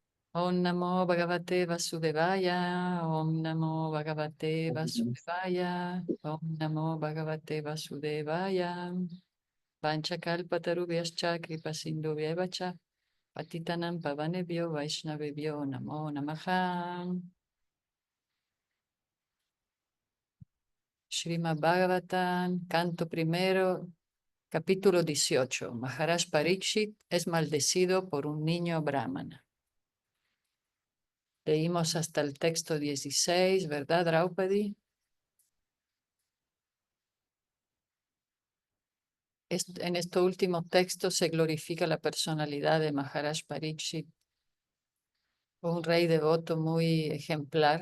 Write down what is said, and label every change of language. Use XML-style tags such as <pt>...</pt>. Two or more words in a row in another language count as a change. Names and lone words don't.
<sa>ॐ नमो भगवते वासुदेवाय, ॐ नमो भगवते वासुदेवाय, ॐ नमो भगवते वासुदेवाय, वाञ्छाकल्पतरुभ्यश्च कृपासिन्धुभ्य एव च, पतितानां पावनेभ्यो वैष्णवेभ्यो नमो नमः.</sa> <es>Srimad Bhagavatam, canto primero, capítulo 18. Maharaj Parikshit es maldecido por un niño brahmana. Leímos hasta el texto 16, ¿verdad, Draupadi? En este último texto se glorifica la personalidad de Maharaj Parikshit, un rey devoto muy ejemplar.</es>